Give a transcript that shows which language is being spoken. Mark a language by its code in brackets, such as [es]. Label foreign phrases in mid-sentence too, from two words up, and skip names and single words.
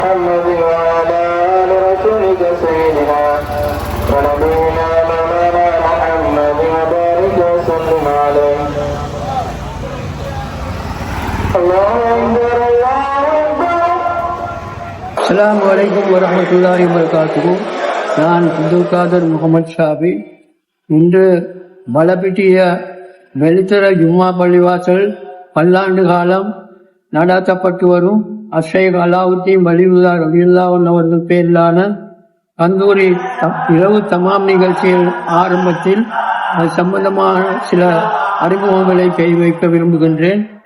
[ar] محمد وعلى آل رسولك سيدنا ونبينا مولانا محمد وبارك وسلم عليه. الله أكبر الله أكبر. السلام عليكم ورحمة الله وبركاته. [ta] நான் அப்துல் காதர் முகமது ஷாபி. இன்று பலப்பிட்டிய வெளித்தர ஜும்மா பள்ளிவாசல் பல்லாண்டு காலம் நடாத்தப்பட்டு வரும் அஷேக் அலாவுத்தீன் வலிவுல்லா [ar] رضي الله عنه [ta] அவர்கள் பேரிலான கந்தூரி இரவு தமாம் நிகழ்ச்சியின் ஆரம்பத்தில் அது சம்பந்தமான சில அறிமுகங்களை வைக்க விரும்புகின்றேன்.